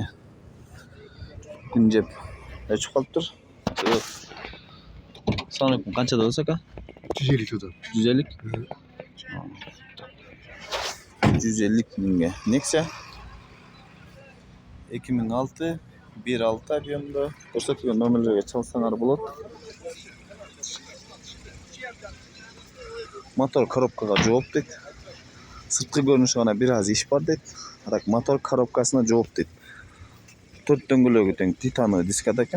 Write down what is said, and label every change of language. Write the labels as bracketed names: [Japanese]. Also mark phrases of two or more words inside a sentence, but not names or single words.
[Uzbek] Kunjeb. Ochib qolibdir. Assalomu alaykum. Qanchada bo'lsa aka? 150 oda. 150? [Kyrgyz] 150 mingga. Nexia 2006 1.6 объемда көрсөтүлгөн номерлерге чалсаңар болот. Мотор коробкага жооп дейт. Сырткы көрүнүшү гана бир аз иш бар дейт. Так мотор коробкасына жооп дейт. 4 дөңгөлөгү тең титановый дискада экен.